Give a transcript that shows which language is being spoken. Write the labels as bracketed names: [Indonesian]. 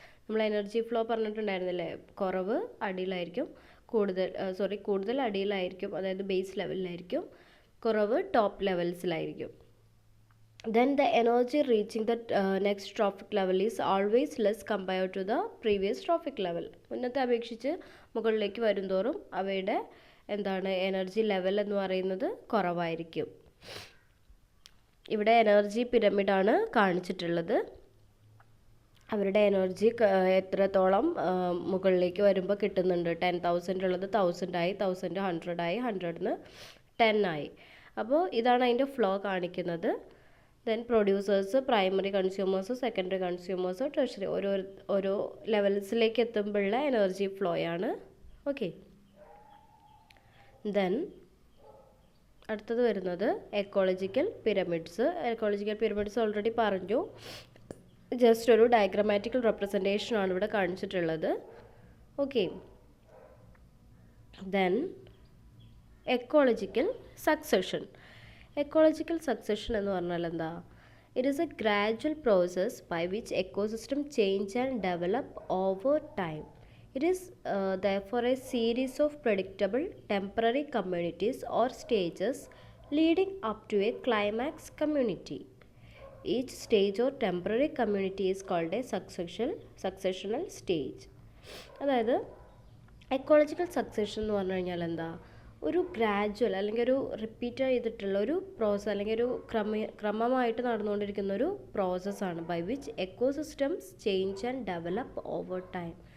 [Malayalam] നമ്മൾ energy flow പറഞ്ഞിട്ടുണ്ടായിരുന്നില്ലേ, കുറവ് അടിയിലായിരിക്കും, കൂടുതൽ അടിയിലായിരിക്കും, അതായത് ബേസ് ലെവലിലായിരിക്കും, കുറവ് top ലെവൽസിലായിരിക്കും. [English] Then the energy reaching the next trophic level is always less compared to the previous trophic level. [Malayalam] മുന്നത്തെ അപേക്ഷിച്ച് മുകളിലേക്ക് വരുംതോറും അവയുടെ എന്താണ് എനർജി ലെവൽ എന്ന് പറയുന്നത് കുറവായിരിക്കും. ഇവിടെ എനർജി പിരമിഡാണ് കാണിച്ചിട്ടുള്ളത്. അവരുടെ എനർജി എത്രത്തോളം മുകളിലേക്ക് വരുമ്പോൾ കിട്ടുന്നുണ്ട്. 10,000 ഉള്ളത് 1000 ആയി, 1000 100 ആയി, 100 10 ആയി. അപ്പോൾ ഇതാണ് അതിൻ്റെ ഫ്ലോ കാണിക്കുന്നത്. Then producers, primary consumers, secondary consumers, tertiary, ഓരോ ലെവൽസിലേക്ക് എത്തുമ്പോഴുള്ള എനർജി ഫ്ലോ ആണ്. ഓക്കെ, ദെൻ അടുത്തത് വരുന്നത് ecological pyramids. Ecological pyramids already പറഞ്ഞു, ജസ്റ്റ് ഒരു ഡയഗ്രമാറ്റിക്കൽ റെപ്രസെൻറ്റേഷൻ ആണ് ഇവിടെ കാണിച്ചിട്ടുള്ളത്. [English] Okay, then ecological succession. Ecological succession [Malayalam] എന്ന് പറഞ്ഞാൽ എന്താ, [English] It is a gradual process by which ecosystem change and develop over time. It is therefore a series of predictable temporary communities or stages leading up to a climax community. Each stage or temporary community is called a successional stage. [Malayalam] അതായത് ecological succession എന്ന് പറഞ്ഞു കഴിഞ്ഞാൽ എന്താ, ഒരു gradual അല്ലെങ്കിൽ ഒരു repeat ചെയ്തിട്ടുള്ള ഒരു പ്രോസസ്, അല്ലെങ്കിൽ ഒരു ക്രമമായിട്ട് നടന്നുകൊണ്ടിരിക്കുന്ന ഒരു പ്രോസസ്സാണ് [English] By which ecosystems change and develop over time.